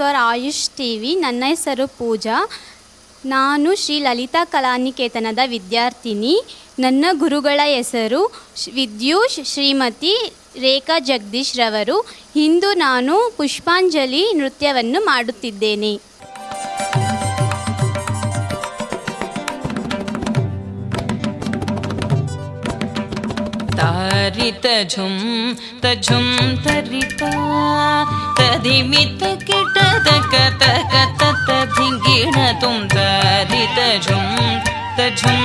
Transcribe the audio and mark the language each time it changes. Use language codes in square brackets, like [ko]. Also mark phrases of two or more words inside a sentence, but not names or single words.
[kn] ಆಯುಷ್ ಟಿವಿ. ನನ್ನ ಹೆಸರು ಪೂಜಾ. ನಾನು ಶ್ರೀ ಲಲಿತಾ ಕಲಾನಿಕೇತನದ ವಿದ್ಯಾರ್ಥಿನಿ. ನನ್ನ ಗುರುಗಳ ಹೆಸರು ವಿದ್ಯುಷ್ ಶ್ರೀಮತಿ ರೇಖಾ ಜಗದೀಶ್ ರವರು. ಇಂದು ನಾನು ಪುಷ್ಪಾಂಜಲಿ ನೃತ್ಯವನ್ನು ಮಾಡುತ್ತಿದ್ದೇನೆ. ತಾರಿತ ಝುಂ ತಝುಂ ತರಿತ ತದಿಮಿತ ಕಿಟದ ಕತ ಕತ ತಧಿಂಗಿಣ ತುಂ ತಾರಿತ ಝುಂ ತಝುಂ